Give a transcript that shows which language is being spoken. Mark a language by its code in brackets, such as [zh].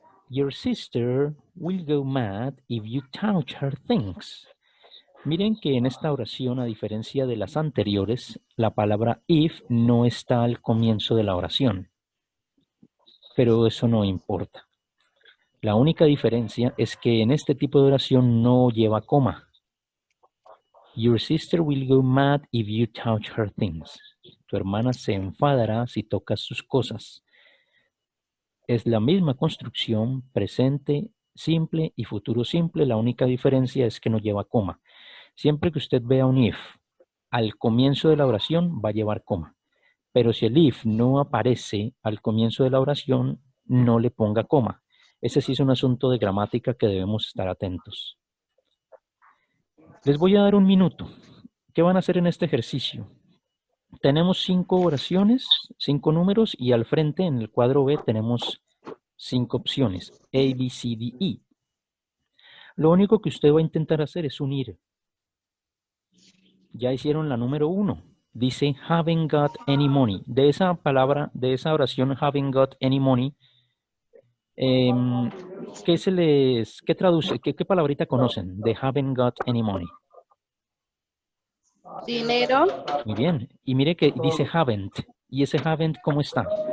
[en] Your sister will go mad if you touch her things. [es] Miren que en esta oración, a diferencia de las anteriores, la palabra if no está al comienzo de la oración. Pero eso no importa. La única diferencia es que en este tipo de oración no lleva coma. [en] Your sister will go mad if you touch her things. [es] Tu hermana se enfadará si tocas sus cosas. Es la misma construcción, presente, simple y futuro simple. La única diferencia es que no lleva coma. Siempre que usted vea un if al comienzo de la oración, va a llevar coma. Pero si el if no aparece al comienzo de la oración, no le ponga coma. Ese sí es un asunto de gramática que debemos estar atentos. Les voy a dar un minuto. ¿Qué van a hacer en este ejercicio? Tenemos 5 oraciones, 5 números y al frente en el cuadro B tenemos 5 opciones. A, B, C, D, E. Lo único que usted va a intentar hacer es unir. Ya hicieron la número 1. Dice, [en] haven't got any money. [es] De esa palabra, de esa oración, [en] haven't got any money, [es] ¿qué traduce? ¿Qué palabrita conocen de [en] haven't got any money? [es] Dinero. Muy bien. Y mire que dice haven't. ¿Y ese haven't cómo está?